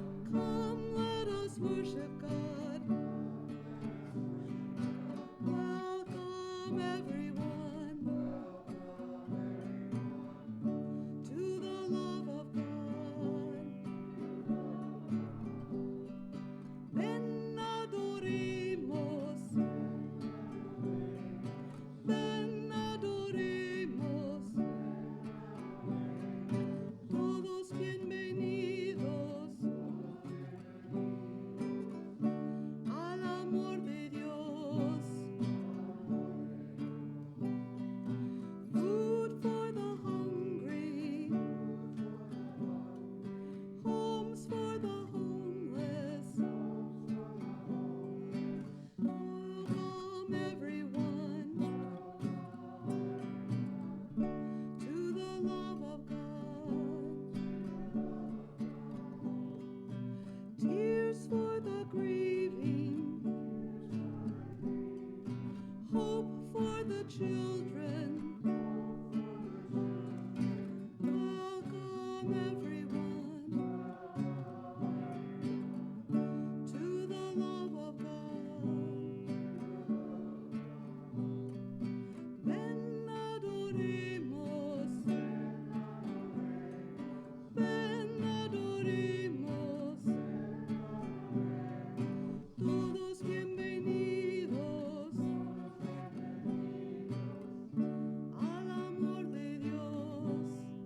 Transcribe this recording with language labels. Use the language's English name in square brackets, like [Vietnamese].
[English] Come, let us worship God. Welcome everyone to the love of God. [Spanish] Ven adoremos, ven adoremos, todos bienvenidos al amor de Dios. [English] Food for the hungry, homes for the homeless. Welcome everyone to the love of God. Tears for the grieving, hope for the children. Welcome everyone to the love of God. [Spanish] Ven adoremos, ven adoremos, todos bienvenidos al amor de Dios.